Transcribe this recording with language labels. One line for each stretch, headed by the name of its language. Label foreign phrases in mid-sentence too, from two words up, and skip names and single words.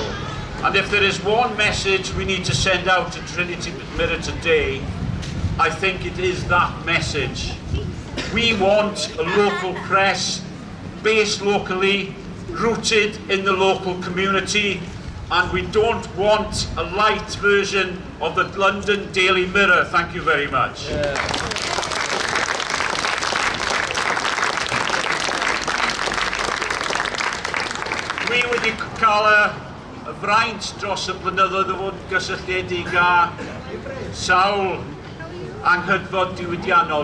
English: And if there is one message we need to send out to Trinity Mirror today, I think it is that message. We want a local press based locally, rooted in the local community, and we don't want a light version of the London Daily Mirror. Thank you very much.
Welsh: Dwi wedi cael y fraint dros y blynyddoedd o fod yn gysylltiedig â sawl anghydfod diwydiannol.